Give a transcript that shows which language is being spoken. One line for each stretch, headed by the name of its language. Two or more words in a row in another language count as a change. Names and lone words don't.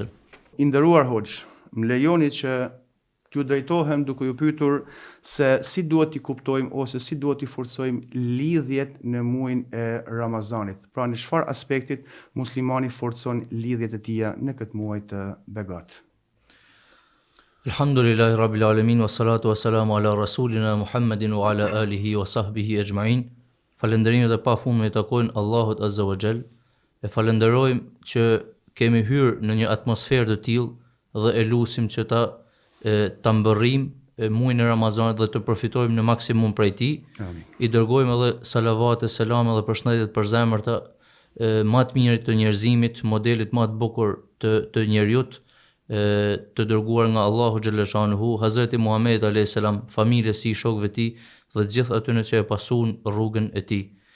Albanian: I nderuar Hoxh, më lejoni që t'ju drejtohem duke ju pyetur se si duhet t'i kuptojmë ose si duhet t'i forcojmë lidhjet në muajin e Ramazanit. Pra në çfarë aspektit muslimani forcon lidhjet e tija në këtë muaj të begat.
Arabic: الحمد لله رب العالمين والصلاة والسلام على رسولنا محمد وعلى آله وصحبه أجمعين.
Albanian: Falënderimet e pafundme i takojnë Allahut
Arabic: عز وجل.
Albanian: E falenderojmë që kemi hyrë në një atmosferë të tillë dhe e lutim që ta mbërrim muajin e Ramazanit dhe të përfitojmë në maksimum prej tij. Amin. I dërgojmë edhe salavate, selame dhe përshëndetjet për zemërta më të mirë të njerëzimit, modelit më të bukur të njerëzit, të dërguar nga Allahu xhallashanuhu, Hazreti Muhammed
Arabic: عليه السلام,
Albanian: familjes së shokëve të tij dhe të gjithë atyre që e pasuan rrugën e tij.